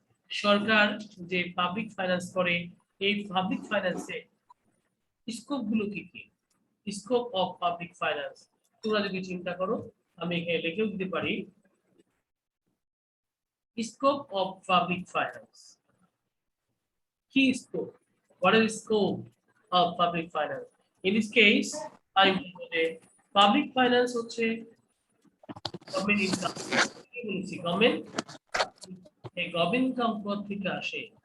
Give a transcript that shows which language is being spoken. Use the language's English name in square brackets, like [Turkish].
[Bangla] সরকার যে public finance করে, এই পাবলিক ফাইন্যান্সে স্কোপ গুলো কি কি? স্কোপ অফ পাবলিক ফাইন্যান্স তোমরা যদি চিন্তা করো, আমি এখানে লিখেও দিতে পারি [English] scope of public finance. Key scope. What is the scope of public finance? In this case, I will say public finance [Bangla] হচ্ছে গভর্নমেন্ট ইনকাম। কি বলছি? গভর্নমেন্ট, এই গভর্নমেন্ট ইনকাম কোথা থেকে আসে?